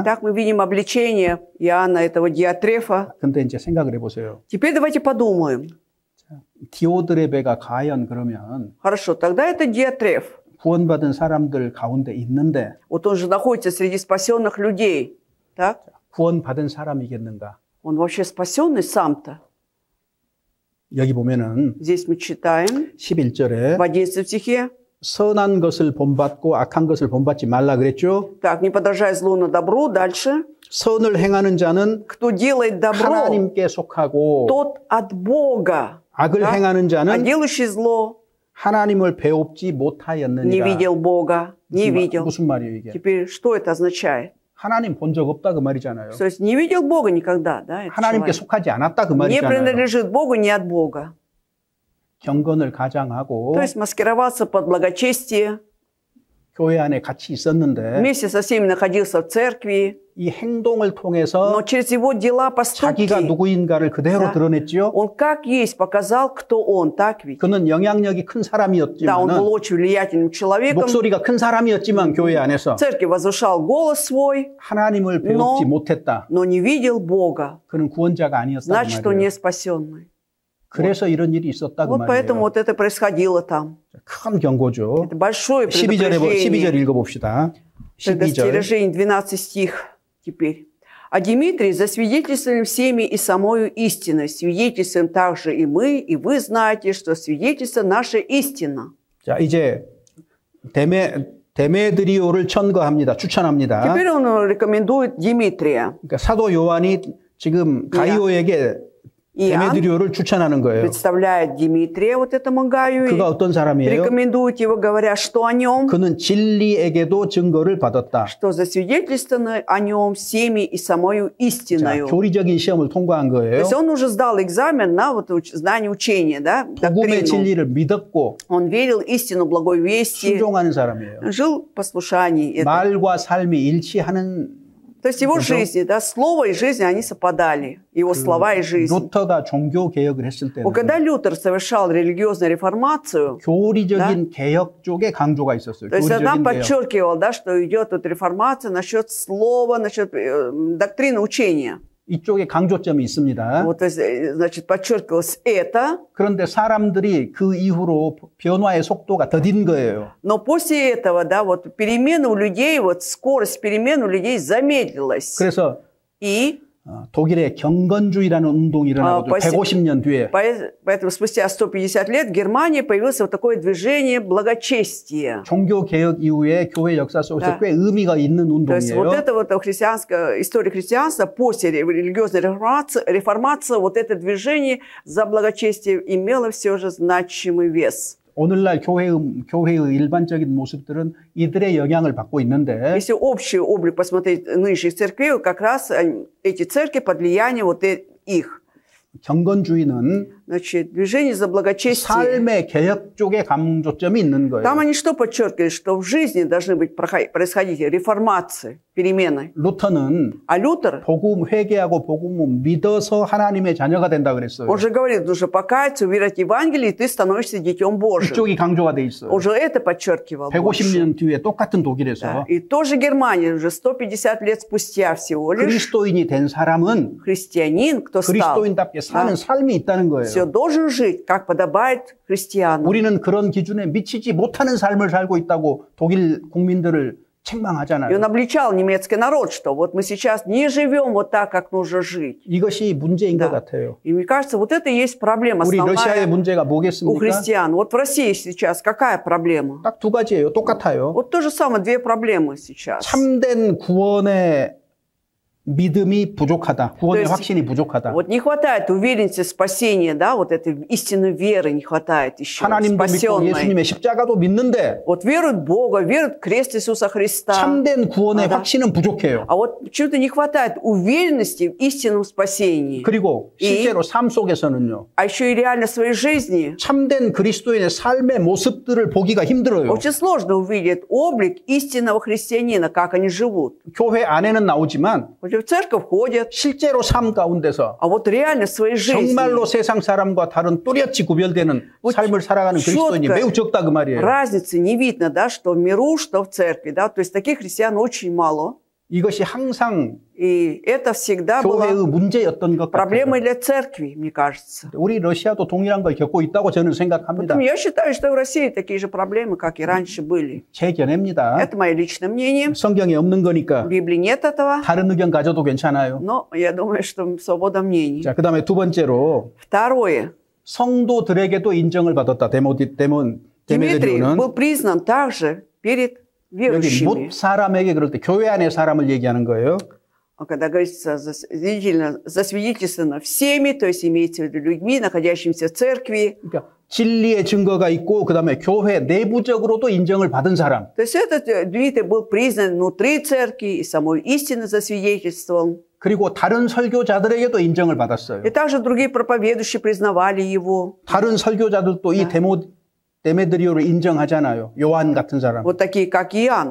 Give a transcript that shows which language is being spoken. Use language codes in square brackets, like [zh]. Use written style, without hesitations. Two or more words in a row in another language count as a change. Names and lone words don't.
[ru] Так мы видим обличение Иоанна, этого Диатрефа. [ko] 근데 이제 생각을 해보세요. [ru] Теперь давайте подумаем. [ko] 디오드레베가 과연 그러면 [ru] Хорошо, тогда это Диатреф. [ko] 구원받은 사람들 가운데 있는데 [ru] Вот он же находится среди спасенных людей. Так? [ko] 구원받은 사람이겠는가? [ru] Он вообще спасенный сам-то? [ko] 여기 보면은 [ru] Здесь мы читаем [ko] 11절에 [ru] в 11 стихе. [ko] 선한 것을 본받고 악한 것을 본받지 말라 그랬죠. [ru] Так, не подражай злу на добру. Дальше. [ko] 선을 행하는 자는 [ru] Кто делает добро, [ko] 하나님께 속하고 [ru] тот от Бога. [ko] 악을 [ru] Да? [ko] 행하는 [ru] А [ko] 자는 [ru] делающий зло [ko] 하나님을 배웁지 [ru] не [ko] 못하였느니라. [ru] видел Бога, не видел. [ko] 무슨 말이에요 이게? [ru] Теперь, что это означает? [ko] 하나님 본 적 없다 그 말이잖아요. [ru] То есть не видел Бога никогда, да? этот [ko] 하나님께 [ru] человек? [ko] 속하지 않았다 그 [ru] Не [ko] 말이잖아요. [ru] принадлежит Богу, не от Бога. [ko] 경건을 가장하고 [ru] То есть маскировался под благочестие, [ko] 교회 안에 같이 있었는데 [ru] вместе со всеми находился в церкви, [ko] 이 행동을 통해서 [ru] но через его дела, [ko] 자기가 [ru] поступки, [ko] 누구인가를 그대로 [ru] Да. [ko] 드러냈죠. [ru] он как есть показал, кто он, так ведь? [ko] 그는 영향력이 큰 [ru] Да, он был [ko] 사람이었지만 [ru] очень влиятельным человеком, [ko] 목소리가 큰 사람이었지만 교회 안에서 [ru] в церкви возвышал голос свой, [ko] 하나님을 배우지 못했다. [ru] но не видел Бога. [ko] 그는 구원자가 아니었다 그 [ru] Значит, он [ko] 말이에요. [ru] не спасенный. [ko] 그래서 이런 일이 있었다 그 [ru] Вот поэтому [ko] 말이에요. [ru] вот это происходило там. [ko] 큰 경고죠. [ru] Это большое [ko] 12절 [ru] предупреждение. [ko] 읽어봅시다. 12절. [ru] Предостережение, 12 стих теперь. А Дмитрий засвидетельствовали всеми и самою истиной. Свидетельствуем также и мы, и вы знаете, что свидетельство наша истина. [ko] 자, 이제 데메드리오를 천거합니다. 추천합니다. [ru] Теперь он рекомендует Дмитрия. [ko] 그러니까 사도 요한이 지금 가이오에게 [ru] Иоанн [ko] 데메드리오를 추천하는 거예요. [ru] представляет Дмитрия вот этому Гаю. [ko] 그가 어떤 사람이에요? [ru] Рекомендует его, говоря, что о нем, [ko] 그는 진리에게도 증거를 받았다. [ru] что засвидетельствовано о нем всеми и самою [ko] 자, [ru] истиною. [ko] 교리적인 시험을 통과한 [ru] То [ko] 거예요. [ru] есть он уже сдал экзамен на вот знание учения, да, [ko] 복음의 [ru] доктрину. [ko] 진리를 믿었고 [ru] Он верил истину благой вести, [ko] 순종하는 사람이에요. [ru] жил в послушании. [ko] 말과 삶이 일치하는 [ru] То есть его [ko] 그죠? [ru] жизни, да, слово и жизнь, они совпадали. Его слова и жизнь. [ko] 루터가 종교 개혁을 했을 때는 [ru] Вот когда Лютер совершал религиозную реформацию, [ko] 교리적인 개혁 쪽에 강조가 있었어요. [ru] то есть она [ko] 교리적인 개혁. [ru] подчеркивала, да, что идет вот реформация насчет слова, насчет доктрины учения. [ko] 이쪽에 강조점이 있습니다. [ru] Вот, то есть, значит, подчеркивалось это. [ko] 그런데 사람들이 그 이후로 변화의 속도가 더딘 거예요. [ru] Но после этого, да, вот перемены у людей, вот скорость перемен у людей замедлилась. [ko] 그래서 [ru] И [ko] 독일의 경건주의라는 운동이 일어나고 150년 뒤에 [ru] поэтому спустя 150 лет в Германии появилось вот такое движение благочестия. [ko] 종교 개혁 이후에 교회 역사 속에서 꽤 의미가 있는 [ru] То есть вот [ko] 운동이에요. [ru] это вот история христианства после религиозной реформации, вот это движение за благочестие имело все же значимый вес. [ko] 오늘날 교회의 일반적인 모습들은 이들의 영향을 받고 있는데 [ru] Если общий облик посмотреть нынешних церквей, как раз эти церкви под влиянием вот их. [ko] 경건주의는 [ru] Значит, движение за благочестие. [ko] 삶의 개혁 쪽에 강조점이 있는 거예요. [ru] Там они что подчеркивают? Что в жизни должны быть происходить реформации, перемены. [ko] 루터는 [ru] А Лютер, [ko] 복음 회개하고 복음을 믿어서 하나님의 자녀가 된다 그랬어요. [ru] он же говорит, нужно покаяться, уверовать в Евангелие, и ты становишься детем Божьим. [ko] 이쪽이 강조가 돼 있어요. [ru] Он же это подчеркивал. 150년 뒤에 똑같은 독일에서 Да. И тоже Германия, уже 150 лет спустя всего лишь, [ko] 그리스도인이 된 사람은 [ru] христианин, кто стал, [ko] 그리스도인답게 사는 삶이 있다는 거예요. [ru] все должен жить, как подобает христиану. [ko] 우리는 그런 기준에 미치지 못하는 삶을 살고 있다고 독일 국민들을 [ru] И он [ko] 책망하잖아요. [ru] обличал немецкий народ, что вот мы сейчас не живем вот так, как нужно жить. [ko] 이것이 문제인 것 [ru] Да. [ko] 같아요. [ru] И мне кажется, вот это и есть проблема [ko] 우리 러시아의 [ru] основная [ko] 문제가 [ru] у [ko] 뭐겠습니까? [ru] христиан. Вот в России сейчас какая проблема? [ko] 딱 두 가지예요. 똑같아요. [ru] Вот то же самое, две проблемы сейчас. [ko] 참된 구원의 믿음이 부족하다. 구원의 [ru] То есть, [ko] 확신이 부족하다. [ru] Вот не хватает уверенности спасения, да, вот этой истинной веры не хватает еще, [ko] 하나님도 믿고 [ru] спасенной. [ko] 예수님의 십자가도 믿는데 [ru] Вот веруют в Бога, веруют в крест Иисуса Христа. [ko] 참된 구원의 아, 확신은 부족해요. [ru] А вот почему-то не хватает уверенности в истинном спасении. [ko] 그리고 실제로 삶 속에서는요. [ru] А еще и реально в своей жизни [ko] 참된 그리스도인의 삶의 모습들을 보기가 힘들어요. [ru] очень сложно увидеть облик истинного христианина, как они живут. [ko] 교회 안에는 나오지만 [ru] Хоть в церковь ходят, [ko] 실제로 삶 가운데서 [ru] а вот реально в своей жизни [ko] 정말로 세상 사람과 다른 또렷이 구별되는 삶을 살아가는 그리스도인이 매우 적다 그 말이에요. [ru] разницы не видно, да, что в миру, что в церкви, да, то есть таких христиан очень мало. [ko] 이것이 항상 [ru] И это всегда [ko] 교회의 [ru] было [ko] 문제였던 것 같아요. [ru] проблемой для церкви, мне кажется. [ko] 우리 러시아도 동일한 걸 겪고 있다고 저는 생각합니다. [ru] Поэтому я считаю, что в России такие же проблемы, как и раньше были. [ko] 제 견해입니다. [ru] Это мое личное мнение. [ko] 성경에 없는 거니까 [ru] В Библии нет этого, [ko] 다른 의견 가져도 괜찮아요. [ru] но я думаю, что свобода мнений. [ko] 자, 그다음에 두 번째로 [ru] Второе. [ko] 성도들에게도 인정을 받았다. [ru] Дмитрий [ko] 데메드리오는 [ru] был признан также перед [ko] 여기 [ru] верующими. [ko] 못 사람에게 그럴 때 교회 안의 사람을 얘기하는 거예요. [ru] Когда говорится засвидетельствовано всеми, то есть имеется в виду людьми, находящимися в церкви. [ko] 그러니까 진리의 증거가 있고 그다음에 교회 내부적으로도 ин정을 받은 사람. [ru] То есть этот Дмитрий был признан внутри церкви и самой истины засвидетельствовал. [ko] 그리고 다른 설교자들에게도 인정을 받았어요. [ru] И также другие проповедующие признавали его. [ko] 다른 설교자들도 이 데메드리오를 인정하잖아요. 요한 같은 사람. [ru] Вот такие, как Иоанн.